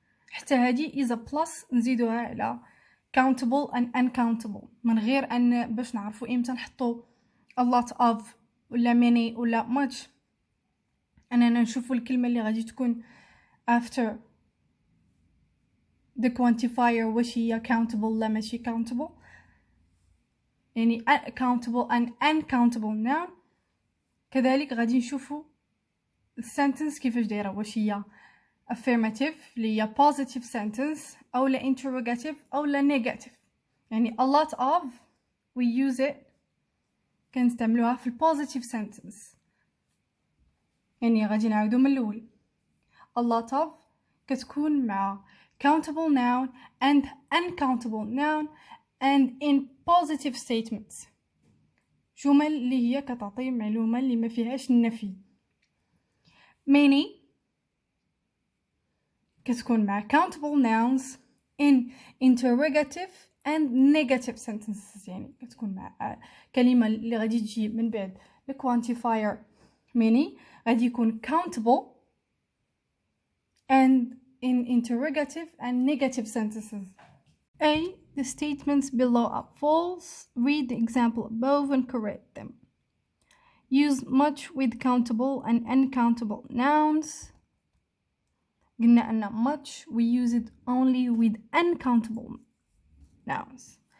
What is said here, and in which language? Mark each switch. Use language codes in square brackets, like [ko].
[ar] حتى هذه [en] is a plus [ar] نزيدوها على countable and uncountable من غير أن باش نعرفوا إمتى نحطو a lot of ولا many ولا much. أننا نشوفوا الكلمة اللي غادي تكون [en] after the quantifier [ar] واش هي countable لا ماشي countable. [en] يعني countable and uncountable noun. [ar] كذلك غادي نشوفوا السنتنس كيفاش دايره، واش هي affirmative اللي هي positive sentence أو لا interrogative أو لا negative. [en] يعني a lot of we use it [ar] كنستعملوها في [en] positive sentence. [ar] يعني غادي نعاودو من الأول. [en] a lot of [ar] كتكون مع [en] countable noun and uncountable noun and in positive statements. [ar] جمل اللي هي كتعطي معلومة اللي ما فيهاش النفي. [en] many [ar] كتكون مع [en] countable nouns in interrogative and negative sentences. [ar] يعني كتكون مع كلمة اللي غادي تجي من بعد the quantifier many غادي يكون countable [en] and in interrogative and negative sentences. A. The statements below are false. Read the example above and correct them. Use much with countable and uncountable nouns. [ar] قلنا أن much [en] we use it only with uncountable nouns.